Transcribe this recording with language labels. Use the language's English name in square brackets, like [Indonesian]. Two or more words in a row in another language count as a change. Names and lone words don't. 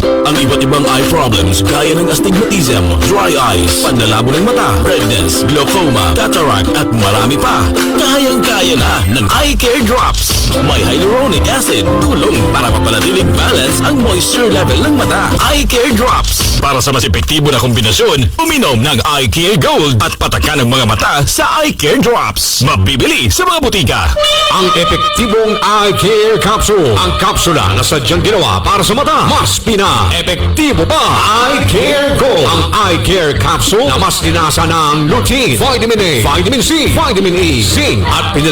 [Filipino] Ang iba't ibang [English] eye problems [Filipino] gaya ng [English] astigmatism, dry eyes, [Filipino] panlalabo ng mata, [English] redness, glaucoma, cataract [Filipino] at marami pa. kayang-kaya na ng Eye Care Drops. May [English] hyaluronic acid, [Filipino] tulong para mapanatiling balance ang [English] moisture level [Filipino] ng mata. Eye Care Drops. Para sa mas epektibo na kombinasyon, uminom ng Eye Care Gold at patakan ng mga mata sa Eye Care Drops. Mabibili sa mga butika. Ang epektibong Eye Care Capsule. Ang kapsula na sadyang ginawa para sa mata. Mas epektibo pa. Eye Care Gold. Ang Eye Care Capsule na mas linasa ng [English] lutein, vitamin A, vitamin C, vitamin E, zinc [Filipino] at